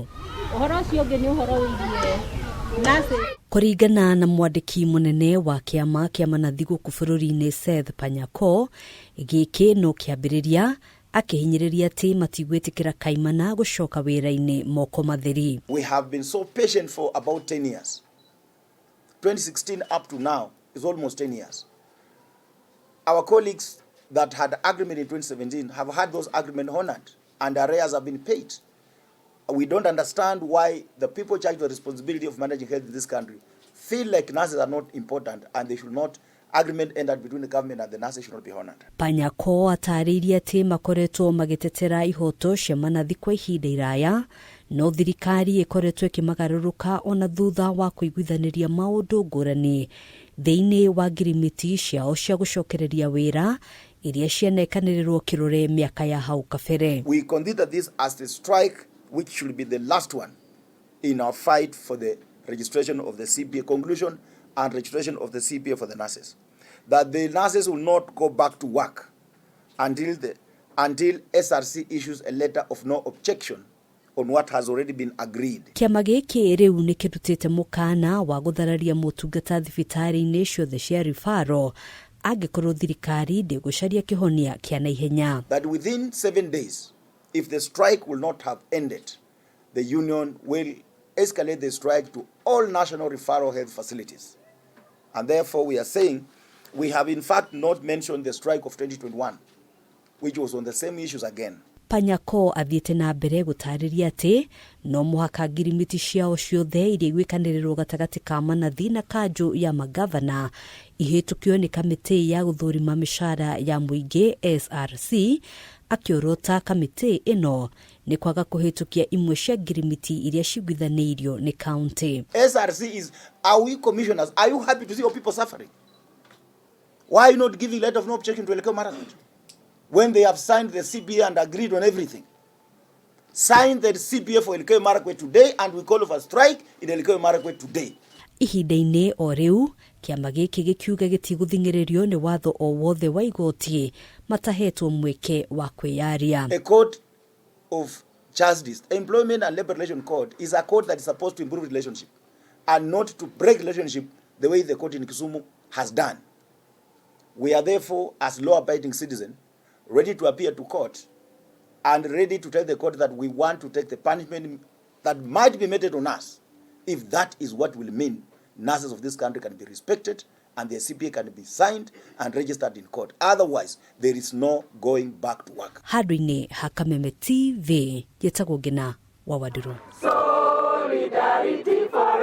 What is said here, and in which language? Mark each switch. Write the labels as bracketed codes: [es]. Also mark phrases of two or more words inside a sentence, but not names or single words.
[ki] Ũhoro ũcio ũngĩ nĩ ũhoro wĩgiĩ nasi. Kũringana na mwandĩki mũnene wa Kiama kia manathi gũkũ bũrũri-inĩ Seth Panyako, gĩkĩ no kĩambĩrĩria, akihinyĩrĩria atĩ matigwĩtĩkĩra kaimana gũcoka wĩra-inĩ moko matheri. [en] We have been so patient for about 10 years. 2016 up to now is almost 10 years. Our colleagues that had agreement in 2017 have had those agreements honored and arrears have been paid. We don't understand why the people charged with the responsibility of managing health in this country feel like nurses are not important and they should not. Agreement entered between the government and the nurses should not be honored. [ki] Panyako atarĩirie atĩ makoretwo magĩtetera ihoto cia manathi kwa ihinda iraya, no thirikari ĩkoretwo ĩkĩmagarũrũka ona thutha wa kũiguithanĩria maũndũ ngũrani thĩinĩ wa ngirimiti ciao cia gũcokereria wĩra iria cianekanĩrĩrwo kĩrore mĩaka ya hau kabere. [en] We consider this as the strike which should be the last one in our fight for the registration of the CPA conclusion and registration of the CPA for the nurses. That the nurses will not go back to work until SRC issues a letter of no objection on what has already been agreed. [ki] Kiama gĩkĩ rĩu nĩ kĩrutĩte mũkana wa gũthararia motungata thibitarĩ-inĩ ciothe cia REFERRAL angĩkorwo thirikari ndĩgũcaria kĩhonia kĩa naihenya. [en] That within 7 days, if the strike will not have ended, the union will escalate the strike to all national referral health facilities. And therefore we are saying we have in fact not mentioned the strike of 2021, which was on the same issues again. [ki] Panyako athiĩte na mbere gũtarĩria atĩ no mũhaka ngirimiti ciao ciothe iria igwĩkanĩrĩrwo gatagatĩ ka manathi na kanjũ ya magavana ihĩtũkio nĩ kamĩtĩ ya gũthũrima mĩcara ya mũingĩ SRC, akĩorota kamĩtĩ ĩno nĩ kwaga kũhĩtũkia imwe cia ngirimiti iria ciguithanĩirio nĩ county. [en] SRC is, are we commissioners? Are you happy to see your people suffering? Why are you not giving letter of no objection to Elgeyo Marakwet when they have signed the CPA and agreed on everything? Sign the CPA for Elgeyo Marakwet today and we call for a strike in Elgeyo Marakwet today. [ki] Ihinda-inĩ o rĩu, kiama gĩkĩ gĩkiuga gĩtigũthing'ĩrĩrio nĩ watho o wothe wa igoti matahetwo mweke wa kwĩyaria. [en] A court of justice, employment and labor relation code, is a code that is supposed to improve relationship and not to break relationship the way the court in Kisumu has done. We are therefore, as law-abiding citizens, ready to appear to court and ready to tell the court that we want to take the punishment that might be meted on us if that is what will mean nurses of this country can be respected and their CPA can be signed and registered in court. Otherwise, there is no going back to work. [ki] Handũ-inĩ ha Kameme TV, Gĩtagwo Ngina wa Waduru. [en] Solidarity.